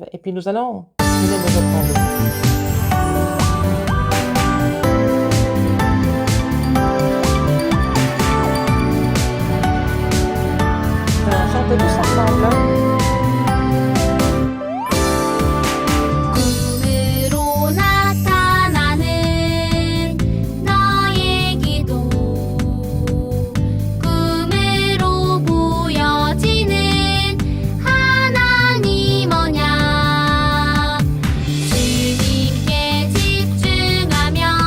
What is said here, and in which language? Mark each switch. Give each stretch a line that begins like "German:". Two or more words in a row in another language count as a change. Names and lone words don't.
French: Et puis nous allons venir nous reprendre. Nous allons chanter tous ensemble.
Korean: 꿈으로 나타나는 너의 기도 꿈으로 보여지는 하나님 언약 주님께 집중하며